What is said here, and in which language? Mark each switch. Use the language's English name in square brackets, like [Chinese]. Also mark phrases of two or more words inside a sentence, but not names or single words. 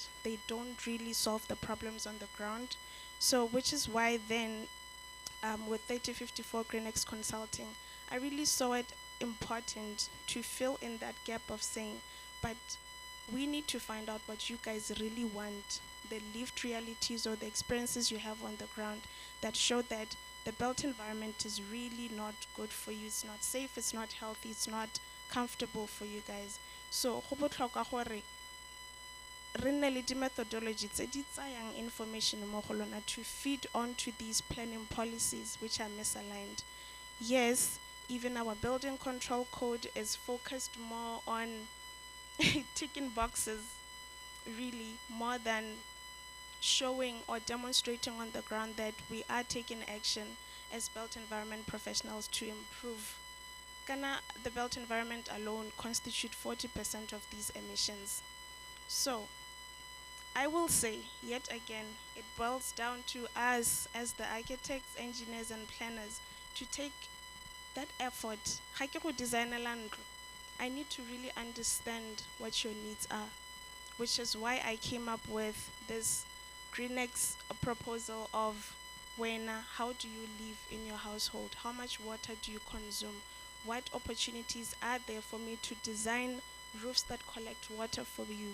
[English] They don't really solve the problems on the ground. So which is why then with 3054 Greenex Consulting, I really saw it important to fill in that gap of saying, but we need to find out what you guys really want, the lived realities or the experiences you have on the ground that show that the built environment is really not good for you. It's not safe, it's not healthy, it's not comfortable for you guys. [Tswana] So go botlhokwa gore re nne le di-methodology tse di tsayang information mo go lona [English] to feed onto these planning policies which are misaligned. Yes, even our building control code is focused more on ticking boxes, really, more than showing or demonstrating on the ground that we are taking action as built environment professionals to improve. Ghana, the built environment alone constitute 40% of these emissions. So, I will say, yet again, it boils down to us as the architects, engineers, and planners to take that effort. [Tswana] Ha ke go designela ntlo, [English] I need to really understand what your needs are, which is why I came up with this Greenex proposal of how do you live in your household? How much water do you consume? What opportunities are there for me to design roofs that collect water for you?